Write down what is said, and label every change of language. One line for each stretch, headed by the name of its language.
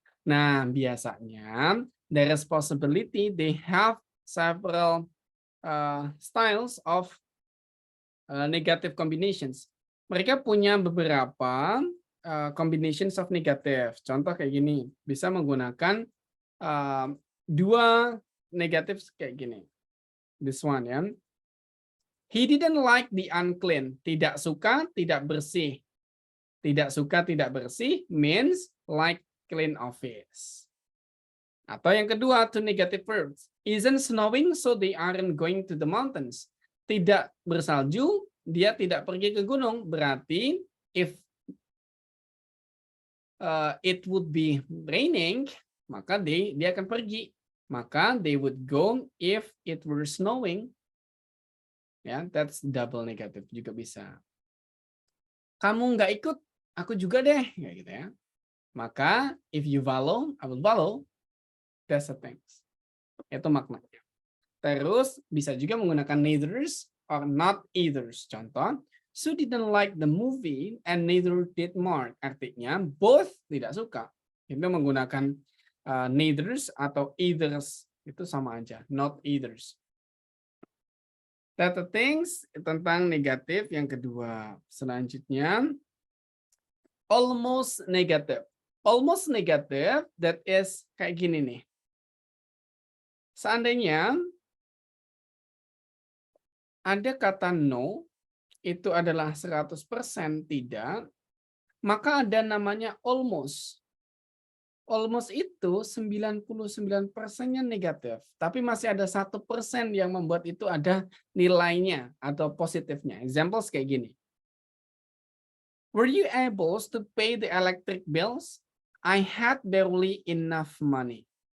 Indonesian: Nah, biasanya
English: there is possibility they have several styles of negative combinations.
Indonesian: Mereka punya beberapa
English: combinations of negative.
Indonesian: Contoh kayak gini, bisa menggunakan dua negatif kayak gini.
English: This one
Indonesian: ya.
English: He didn't like the unclean.
Indonesian: Tidak suka, tidak bersih. Tidak suka, tidak bersih
English: means like clean office.
Indonesian: Atau yang kedua,
English: two negative verbs. Isn't snowing, so they aren't going to the mountains.
Indonesian: Tidak bersalju, dia tidak pergi ke gunung. Berarti,
English: if it would be raining,
Indonesian: maka dia akan pergi.
English: Maka they would go if it were snowing. Ya, that's double negative
Indonesian: juga bisa. Kamu nggak ikut, aku juga deh, kayak gitu ya.
English: Maka, if you follow, I will follow. That's the thing.
Indonesian: Itu maknanya. Terus bisa juga menggunakan
English: neithers or not eithers. Contoh, Sue didn't like the movie and neither did Mark.
Indonesian: Artinya both tidak suka. Itu menggunakan neithers atau eithers. Itu sama aja,
English: not eithers. That's the things
Indonesian: tentang negatif yang kedua. Selanjutnya, almost negative.
English: Almost negative, that is
Indonesian: kayak gini nih. Seandainya ada kata no, itu adalah 100% tidak, maka ada namanya almost. Almost itu 99%-nya negatif, tapi masih ada 1% yang membuat itu ada nilainya atau positifnya. Examples kayak gini.
English: Were you able to pay the electric bills? I had barely enough money.